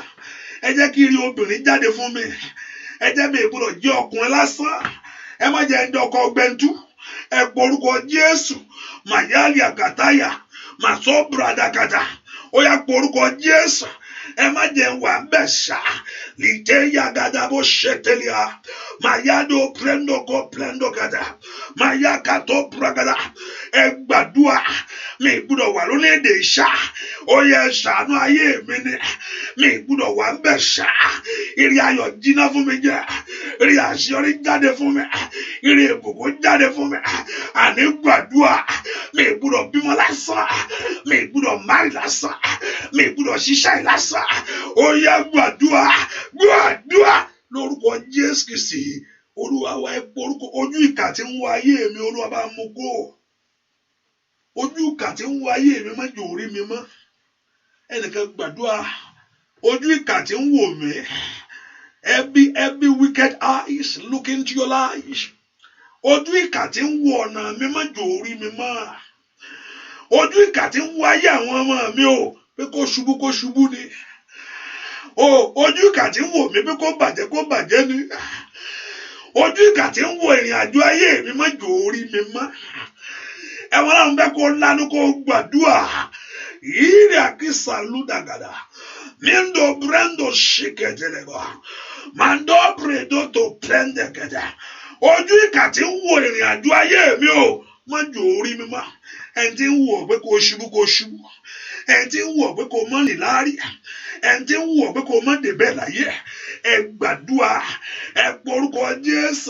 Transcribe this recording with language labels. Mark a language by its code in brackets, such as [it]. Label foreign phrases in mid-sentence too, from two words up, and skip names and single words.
[yo] Ẹ jẹ́ kí rí obìnrin jáde fún mi. Ẹ jẹ́ mi gbọ́dọ̀ jẹ́ ọkùnrin lásán. Ẹ má jẹ́ ń dọkọ gbẹ̀ntú. Ẹ pé orúkọ Jésù. Mayali akataya, maso bradakata. Ó yá pé orúkọ Jésù. Ẹ má jẹ́ wà bẹ̀ ṣá. Lite yagadabo shetelia. Mayado prendoko plendokata. Mayakato pragada. Ẹ gbàdúrà. Mi gbọ́dọ̀ wà lórílẹ̀-èdè ìṣá. Ó yẹ ṣàánú ayé mi ni. Mi gbọ́dọ̀ wà bẹ̀ ṣá. Ìrì ayọ̀ jiná fún mi jẹ́. Ìrì àṣeyọrí jáde fún mi. Ìrì ìbùkún jáde fún mi. Àní gbàdúrà. Mi gbọ́dọ̀ bímọ lásán. Mi gbọ́dọ̀ márì lásán. Mi gbọ́dọ̀ ṣiṣẹ́ lásán. Ó yẹ gbàdúrà. Gbàdúrà lórúkọ Jésù Kristi. Olúwa wa ẹ pé orúkọ ojú ìkà tí ń wọ ayé mi, Olúwa bá mú kó. Ojú ìkà tí ń wọ ayé mi má jẹ́ orí mi mọ́. Ẹnìkan gbàdúrà. Ojú ìkà tí ń wò mí. [en] Every wicked eyes look into your life. [yo] Ojú ìkà tí ń wọ ọ̀nà mi má jẹ́ orí mi mọ́. Ojú ìkà tí ń wọ ayé àwọn ọmọ mi o, pé kó ṣubú ni. Ojú ìkà tí ń wò mí pé kó bàjẹ́ ni. Ojú ìkà tí ń wò ìrìn àjò ayé mi má jẹ́ orí mi mọ́. Ẹ̀wọ̀n náà ń bẹ́ kó lánú kó gbàdúrà. Ira kisaluda gada. Mindo brando shiketelego. Mando bredo to prende gada. Ojú ìkà tí ń wo ìrìn àjò ayé mi o, má jò orí mi mọ́. Ẹni tí ń wò pé kò ṣubú kò ṣubú. Ẹni tí ń wò pé kò mọ́ níláárí. Ẹni tí ń wò pé kò mọ́ débẹ̀ láyé. Ẹ gbàdúrà, ẹ porúkọ Jésù.